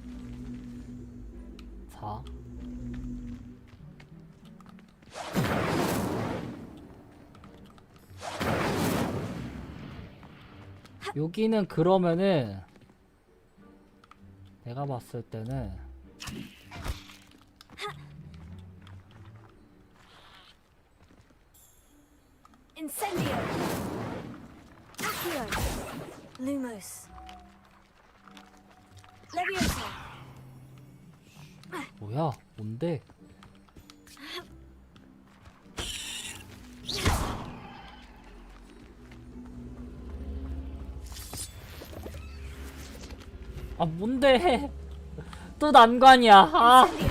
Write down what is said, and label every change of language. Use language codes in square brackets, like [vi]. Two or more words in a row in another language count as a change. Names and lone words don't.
[ko] 자. 여기는 그러면은 내가 봤을 때는 Incendio. Accio. Lumos. Levioso. 뭐야? 뭔데? 아, 뭔데? 또 난관이야. 아.